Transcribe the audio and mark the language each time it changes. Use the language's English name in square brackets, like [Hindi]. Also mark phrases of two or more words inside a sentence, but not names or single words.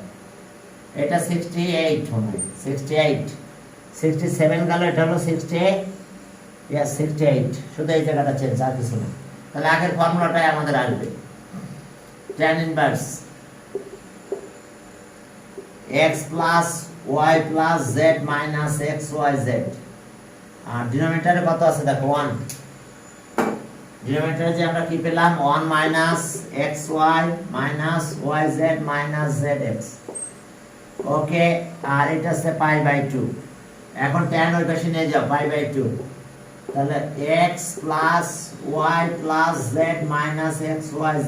[Bangla] এটা 68 হবে, 68 67 গেল, এটা হলো 68, শুধু এই জায়গাটা চেঞ্জ, আর কিছু না। তাহলে আগের ফর্মুলাটাই আমাদের আসবে, tan ইনভার্স [English] x plus y plus z minus xyz, [Bangla] আর ডিনোমিনেটরে কত আছে দেখো 1, ডিনোমিনেটরে যে আমরা কি পেলাম [English] 1 minus xy minus yz minus zx. [Bangla] ওকে, আর এটা হচ্ছে [English] pi by 2. [Bangla] এখন tan ওই পাশে নিয়ে যাও, [English] pi by 2, [Bangla] তাহলে [English] x plus y plus z minus xyz.